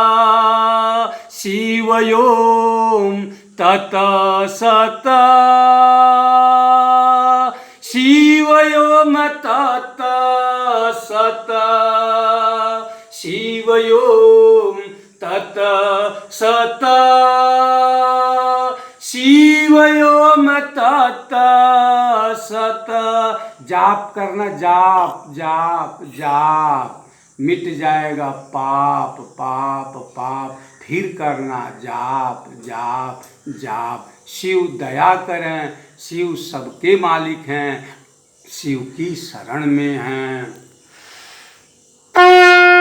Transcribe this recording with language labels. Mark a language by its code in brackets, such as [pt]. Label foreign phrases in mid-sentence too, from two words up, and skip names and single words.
[sa] शिवयों तत सत शिवयों तत सत शिवयों तत सत शिवयों तत सत। [hi] जाप करना, जाप जाप जाप, मिट जाएगा पाप पाप पाप। फिर करना जाप जाप जाप। शिव दया करें, शिव सबके मालिक हैं, शिव की शरण में हैं।